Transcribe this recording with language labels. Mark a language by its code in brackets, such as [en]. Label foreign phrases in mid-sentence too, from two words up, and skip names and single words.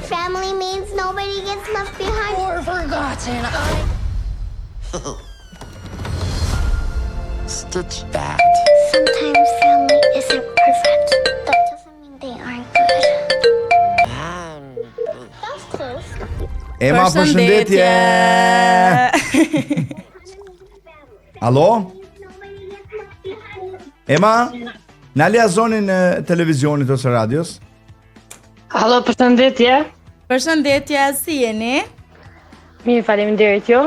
[en] Family means nobody gets left behind. Or forgotten. Stitch that. Sometimes family isn't perfect. That doesn't mean they aren't good. That's close. [sq] Ema, përshëndetje. Alo? Ema? Nalja zonin e televizionit ose radios? Halo, përshëndetje. Përshëndetje, si jeni? Mirë, faleminderit ju.